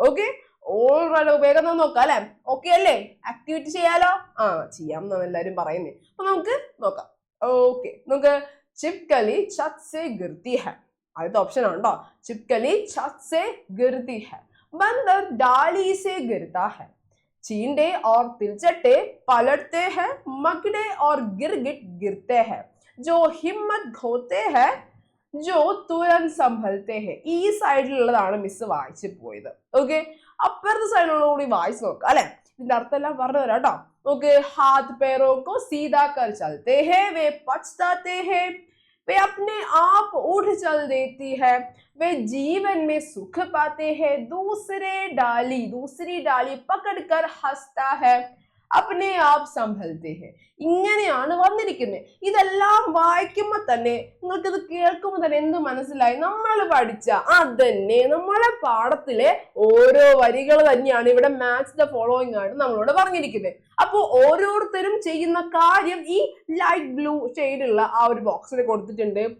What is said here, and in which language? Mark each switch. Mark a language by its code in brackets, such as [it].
[ml] Okay, already വേഗം നോക്കാം അല്ലെ? ഓക്കെ അല്ലേ? ആക്ടിവിറ്റി ചെയ്യാലോ? ചെയ്യാം എന്നാണ് എല്ലാവരും പറയുന്നത്. അപ്പൊ നമുക്ക് നോക്കാം. ഓക്കെ, നമുക്ക് [hi] ചിപ്കലി ഛത് സെ ഗിർതി ഹൈ. [ml] ആദ്യത്തെ ഓപ്ഷൻ ആണ് കേട്ടോ, [hi] ചിപ്കലി ഛത് സെ ഗിർതി ഹൈ. ബന്ദർ ഡാലി സെ ഗിർതാ ഹൈ. चींटे और तिलचट्टे पलटते हैं, मकड़े और गिरगिट गिरते हैं, जो हिम्मत खोते हैं, जो तुरंत संभलते हैं. [ml] ഈ സൈഡിലുള്ളതാണ് മിസ് വായിച്ചു പോയത്. ഓക്കെ, അപ്പുറത്തെ സൈഡിലുള്ള കൂടി വായിച്ചു നോക്കാം അല്ലെ? ഇതിന്റെ അർത്ഥം എല്ലാം പറഞ്ഞു തരാം കേട്ടോ. [hi] ഓക്കെ, हाथ पैरों को सीधा कर चलते हैं, वे पछताते हैं, वे अपने आप उठ चल देती है, वे जीवन में सुख पाते हैं, दूसरी डाली पकड़कर हंसता है, अपने आप संभलते हैं. [ml] ഇങ്ങനെയാണ് വന്നിരിക്കുന്നത്. ഇതെല്ലാം വായിക്കുമ്പോൾ തന്നെ നിങ്ങൾക്കിത് കേൾക്കുമ്പോൾ തന്നെ എന്ത് മനസ്സിലായി? നമ്മൾ പഠിച്ച അതന്നെ, നമ്മളെ പാഠത്തിലെ ഓരോ വരികൾ തന്നെയാണ് ഇവിടെ മാച്ച് ദ ഫോളോയിങ് ആയിട്ട് നമ്മളോട് പറഞ്ഞിരിക്കുന്നത്. അപ്പോൾ ഓരോരുത്തരും ചെയ്യുന്ന കാര്യം ഈ ലൈറ്റ് ബ്ലൂ ഷെയ്ഡുള്ള ആ ഒരു ബോക്സിൽ കൊടുത്തിട്ടുണ്ട്.